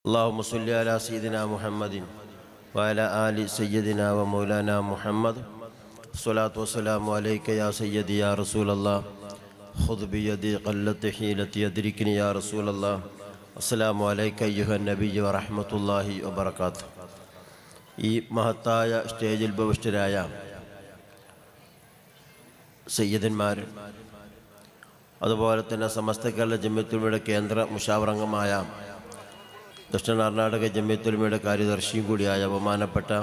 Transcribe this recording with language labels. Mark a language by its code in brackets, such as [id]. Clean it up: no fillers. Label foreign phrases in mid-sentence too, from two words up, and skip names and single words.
[ar] اللهم صل على سيدنا محمد وعلى آل سيدنا ومولانا محمد. الصلاة والسلام عليك يا سيدي يا رسول الله. خذ بيدي قلت حيلتي يدركني يا رسول الله. السلام عليك أيها النبي ورحمة الله وبركاته. [ml] ഈ മഹത്തായ സ്റ്റേജിൽ ഭവിഷ്ഠരായ സയ്യിദന്മാർ, അതുപോലെ തന്നെ സമസ്ത കേരള ജമിയത്തുലമയുടെ കേന്ദ്ര മുഷാവറംഗമായ ദക്ഷിണ കർണാടക ജമിയത്തുലമയുടെ കാര്യദർശിയും കൂടിയായ ബഹുമാനപ്പെട്ട